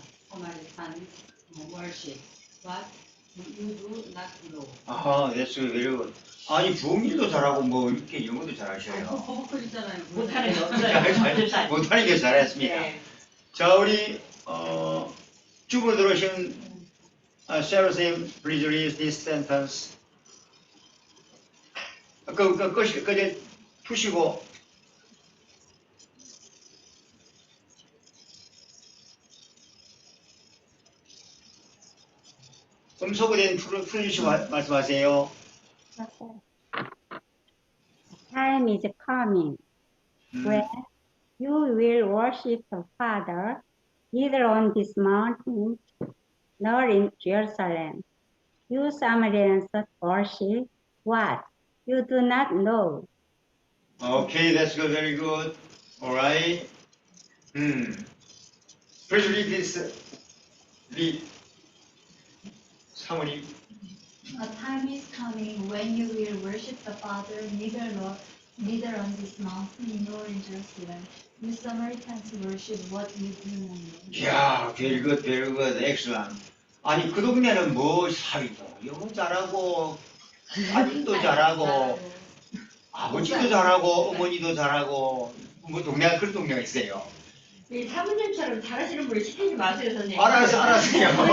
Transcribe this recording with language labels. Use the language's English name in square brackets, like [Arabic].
[English] 서마리탄 worship what you do not know. 아하, that's very good. [Korean] 아니, 부흥일도 잘하고 뭐 이렇게 영어도 잘하셔요. 버벅거리잖아요. 못하는 게 없어요. 못하는 게 잘했습니다. 네. 자, 우리 주부 들어오신 Sarah 선생님, [English] please read this sentence. [Korean] 그저 푸시고. 음소거 된 풀어주시고 말씀하세요. [English] Time is coming when you will worship the Father, neither on this mountain nor in Jerusalem. You Samaritans worship what you do not know. Okay, that's good, very good. All right. Please read this. Read. [Korean] 사모님. [English] A time is coming when you will worship the Father neither on this mountain nor in Jerusalem. You Samaritans worship what you do not know. [Korean] 야, [English] very good, very good, excellent. [Korean] 아니 그 동네는 뭐 사위도 영어 잘하고 아들도 잘하고 아버지도 잘하고 어머니도 잘하고 뭐 동네가 그런 동네가 있어요. 이 사모님처럼 잘하시는 분을 시키지 마세요, 선생님. 알았어요.